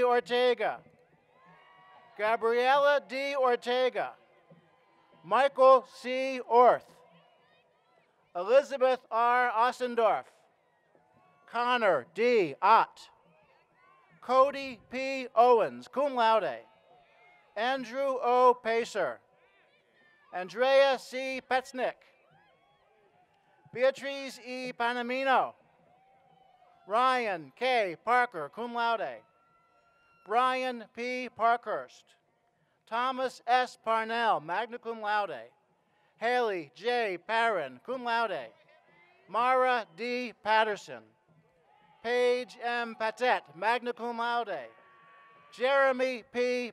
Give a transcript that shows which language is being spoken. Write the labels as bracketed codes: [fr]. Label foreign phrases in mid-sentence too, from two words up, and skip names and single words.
[en] Ortega, Gabriela D. Ortega, Michael C. Orth, Elizabeth R. Ossendorf, Connor D. Ott, Cody P. Owens, [la] cum laude. [en] Andrew O. Pacer, Andrea C. Petznick, Beatrice E. Panamino, Ryan K. Parker, [la] cum laude. [en] Brian P. Parkhurst, Thomas S. Parnell, [la] magna cum laude. [en] Haley J. Parron, [la] cum laude. [en] Mara D. Patterson, Paige M. Patet, [la] magna cum laude. [en] Jeremy P.